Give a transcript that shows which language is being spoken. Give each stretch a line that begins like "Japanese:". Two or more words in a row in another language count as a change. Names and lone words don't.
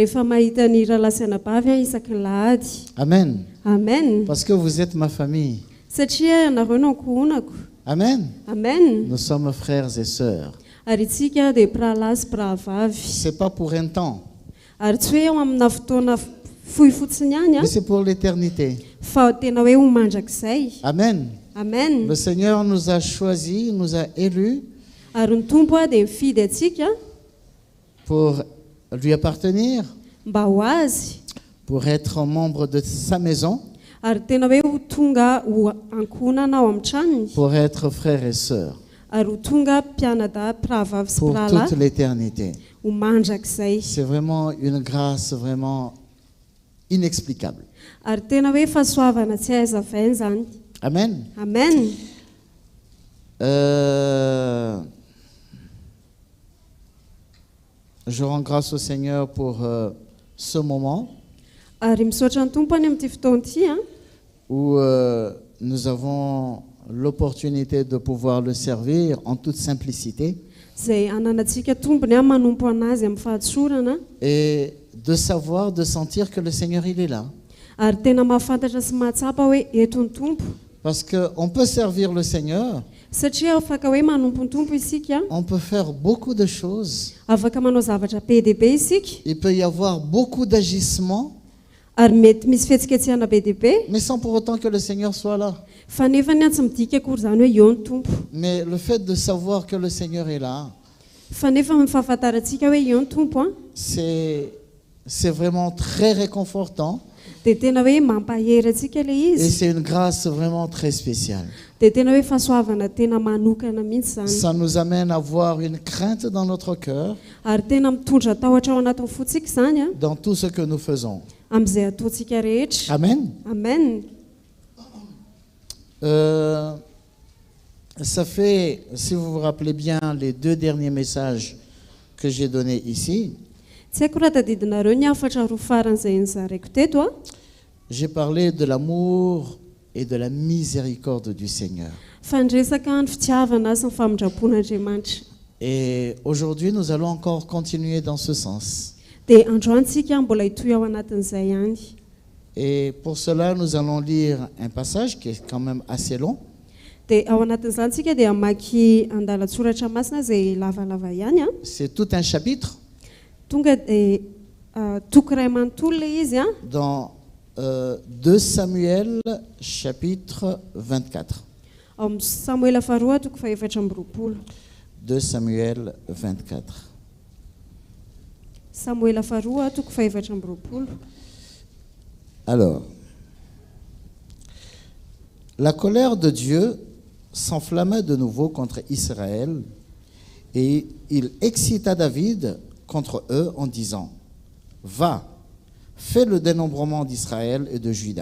French: Amen. Amen. Parce que vous êtes ma famille. Amen. Amen. Nous sommes frères et sœurs. C'est pas pour un temps.
Malagasy: fohy fotsiny ihany a
French: mais c'est pour l'éternité.
Malagasy: fa tena hoe ho mandrakizay.
French: Amen. Amen. Le Seigneur nous a choisis, nous a élus
Malagasy: Ary ny tompo a dia mifidy atsika
French: pour lui appartenir,
Malagasy: mba ho azy,
French: pour être membre de sa maison,
Malagasy: ary tena hoe ho tonga ho ankonana ao amin'ny tranony,
French: pour être frères et sœurs
Malagasy: ary ho tonga mpianada mpiravavy sy
French: pour
Malagasy: mpirahalahy
French: toute l'éternité.
Malagasy: ho mandrakizay.
French: C'est vraiment une grâce vraiment inexplicable.
Malagasy: Ary tena hoe fahasoavana tsy ahazavaina zany.
French: Amen. Amen. Je rends grâce au Seigneur pour ce moment
Malagasy: Ary misaotra ny tompo any amin'ity fotoana ity a
French: où nous avons l'opportunité de pouvoir le servir en toute simplicité
Malagasy: izay ananantsika tombony a manompo anazy amin'ny fahatsorana
French: et de savoir, de sentir que le Seigneur il est là.
Malagasy: ary tena mahafantatra sy mahatsapa hoe eto ny tompo
French: Parce qu'on peut servir le Seigneur,
Malagasy: satria afaka hoe manompo ny tompo isika
French: on peut faire beaucoup de choses.
Malagasy: afaka manao zavatra be dia be isika
French: Il peut y avoir beaucoup d'agissements,
Malagasy: ary mety misy fihetsiketsehana be dia be
French: mais sans pour autant que le Seigneur soit là.
Malagasy: fa nefa ny tsy midika akory zany hoe eo ny tompo
French: Mais le fait de savoir que le Seigneur est là,
Malagasy: fa nefa mifahafantarantsika hoe eo ny tompo a
French: c'est vraiment très réconfortant
Malagasy: dia tena hoe mampahery atsika ilay
French: et
Malagasy: izy
French: c'est une grâce vraiment très spéciale.
Malagasy: dia tena hoe fahasoavana tena manokana mihitsy zany
French: Ça nous amène à avoir une crainte dans notre cœur,
Malagasy: ary tena mitondra tahotra ao anatin'ny fotsika zany a
French: dans tout ce que nous faisons.
Malagasy: amin'izay ataontsika rehetra.
French: Amen. Amen. Ça fait, si vous vous rappelez bien, les 2 derniers messages que j'ai donnés ici,
Malagasy: Tsy haiko raha tadidinareo ny afatra roa faran'izay nizaraiko teto a
French: j'ai parlé de l'amour et de la miséricorde du Seigneur.
Malagasy: fa niresaka ny fitiavana sy ny famindrapon'Andriamanitra.
French: Et aujourd'hui, nous allons encore continuer dans ce sens.
Malagasy: Dia androantsika mbola hitoy ao anatin'izay ihany.
French: Et pour cela, nous allons lire un passage qui est quand même assez long.
Malagasy: Dia ao anatin'izany tsika dia mamaky andalatsoratra masina izay lavalava ihany a
French: C'est tout un chapitre
Malagasy: tonga dia toko iray manontolo ilay izy a
French: dans 2 Samuel, chapitre 24.
Malagasy: ao amin'ny Samuela faharoa toko fahaefatra amby roapolo.
French: 2 Samuel 24.
Malagasy: Samuela faharoa toko fahaefatra amby roapolo.
French: Alors, la colère de Dieu s'enflamma de nouveau contre Israël et il excita David contre eux en disant: Va, fais le dénombrement d'Israël et de Juda.